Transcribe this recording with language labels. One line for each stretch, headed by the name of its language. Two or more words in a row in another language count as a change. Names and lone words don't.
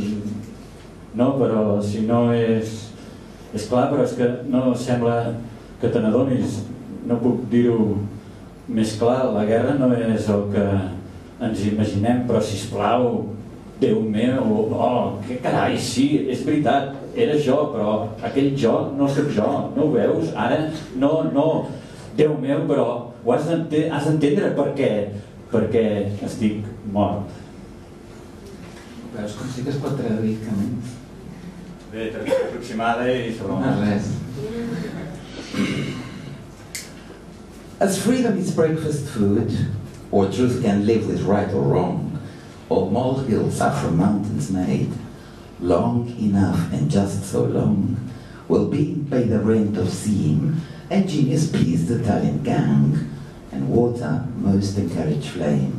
Catalan: No, però si no és clar, però és que no sembla que te n'adonis, no puc dir-ho més clar, la guerra no és el que ens imaginem, però sisplau, Déu meu, oh, que carai, sí, és veritat, era jo, però aquell jo no soc jo, no ho veus? Ara, no, Déu meu, però ho has d'entendre perquè estic mort. Veus com sí que es pot traduir camins? Bé, traducció aproximada i sobre no res.
English: As freedom is breakfast food, or truth can live with right or wrong, or molehills are from mountains made, long enough and just so long will being pay the rent of seeing, and genius please the talent gang, and water most encourage flame.